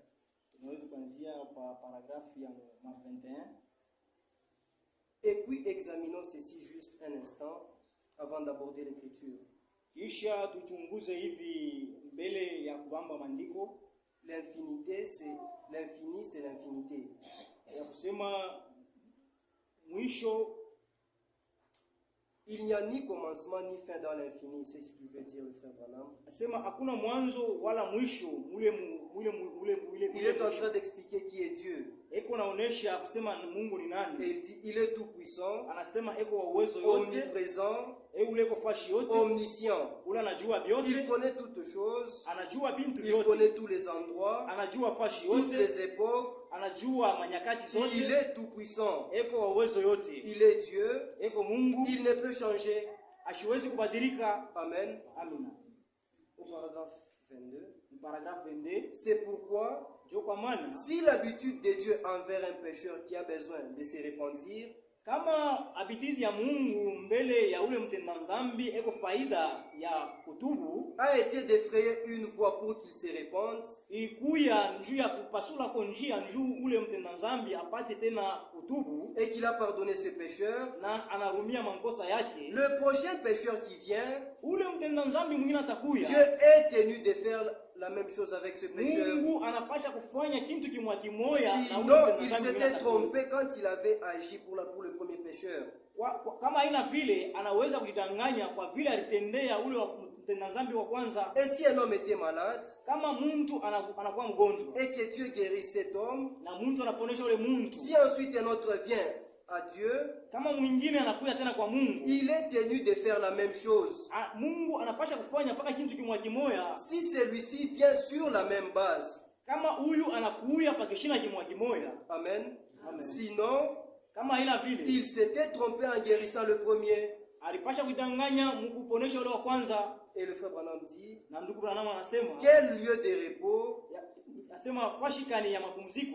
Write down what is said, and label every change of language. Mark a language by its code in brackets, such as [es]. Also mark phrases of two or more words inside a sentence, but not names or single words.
[sw] Tunaweza kuanzia pa paragrafu ya 21. [fr] Et puis examinons ceci juste un instant avant d'aborder l'écriture. [sw] Kisha tuchunguze hivi mbele ya kubamba maandiko. [fr] L'infinité, c'est l'infini, c'est l'infinité. [sw] Ya kusema mwisho, [fr] Il n'y a ni commencement ni fin dans l'infini, c'est ce qu'il veut dire le frère Branham. [sw] asema hakuna mwanzo wala mwisho mule. [fr] Il est en train d'expliquer qui est Dieu. [sw] Eko naonesha kusema Mungu ni [fr] Et [sw] nani. [fr] il dit, il est tout puissant, [sw] Anasema eko wa uwezo yote, [fr] omniprésent, [sw] ule eko fashi yote, [fr] omniscient. [sw] ule anajua [fr] Il [sw] vyote, [fr] connaît toutes choses, [sw] anajua bintu [fr] il [sw] vyote, [fr] connaît tous les endroits, [sw] anajua fashi [fr] toutes [sw] yote, [fr] les époques. [sw] anajua manyakati [fr] Il [sw] zote, [fr] est tout puissant. [sw] eko wa uwezo yote, [fr] Il est Dieu. [sw] eko Mungu, [fr] Il ne peut changer. [sw] ashiwezi kubadilika. [fr] Amen. [sw] Amina. [fr] Au paragraphe 22. Paragraphe 22. C'est pourquoi, [sw] Ndio kwa maana [fr] si l'habitude de Dieu envers un pécheur qui a besoin de se repentir [sw] Kama abitizi ya Mungu mbele ya ule mtenda dhambi eko faida ya kutubu, [fr] a été d'effrayer une voie pour qu'il se répande, [sw] ilikuya njuu ya kupasula kwa njia njuu ule mtenda dhambi apate tena kutubu, [fr] et qu'il a pardonné ses pécheurs, [sw] na anarumia makosa yake. [fr] le prochain pécheur qui vient, [sw] Ule mtenda dhambi mwingine atakuya, [fr] Dieu est tenu de faire la même chose avec ce pécheur. [sw] Mungu anapasha kufanya kitu kimwa kimoya na ule [fr] Sinon, [sw] mtenda [fr] il [sw] dhambi mwingine [fr] s'était [sw] atakuya. [fr] trompé quand il avait agi pour le premier pécheur. [sw] Kama haina vile anaweza kujidanganya kwa vile alitendea ule mtenda dhambi wa kwanza. [fr] Et si un homme était malade, [sw] Kama mtu anakuwa mgonjwa [fr] et que Dieu guérit cet homme, [sw] na mtu anaponesha ule mtu, [fr] si ensuite un autre vient à Dieu, [sw] kama mwingine anakuja tena kwa Mungu, [fr] il est tenu de faire la même chose. [sw] Mungu anapasha kufanya mpaka kitu kimwa kimoya. [fr] Si celui-ci vient sur la même base, [sw] Kama huyu anakuya pakishina kimwa kimoya. amen. Amen. [fr] Sinon, [sw] Kama haina vile [fr] il s'était trompé en guérissant le premier. [sw] alipasha kudanganya mkuponesha ule wa kwanza. [fr] Et le frère Branham dit, [sw] Na ndugu Branham anasema, [fr] quel lieu de repos [sw] anasema fashikani ya mapumziko